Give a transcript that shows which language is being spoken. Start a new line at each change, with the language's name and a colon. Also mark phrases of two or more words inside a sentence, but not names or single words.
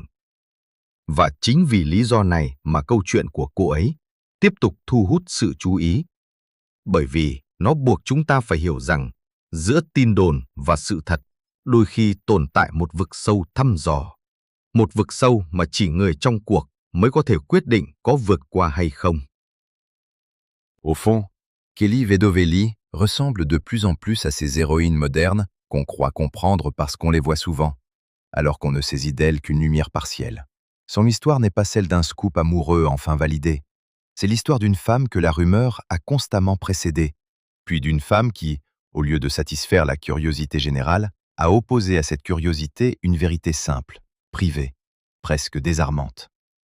Vietnamese: Và chính vì lý do này mà câu chuyện của cô ấy tiếp tục thu hút sự chú ý. Bởi vì nó buộc chúng ta phải hiểu rằng giữa tin đồn và sự thật đôi khi tồn tại một vực sâu thăm dò. Một vực sâu mà chỉ người trong cuộc mới có thể quyết định có vượt qua hay không.
French: Au fond, Kelly Vedovelli ressemble de plus en plus à ces héroïnes modernes qu'on croit comprendre parce qu'on les voit souvent, alors qu'on ne saisit d'elles qu'une lumière partielle. Son histoire n'est pas celle d'un scoop amoureux enfin validé. C'est l'histoire d'une femme que la rumeur a constamment précédée, puis d'une femme qui, au lieu de satisfaire la curiosité générale, a opposé à cette curiosité une vérité simple, privée, presque désarmante.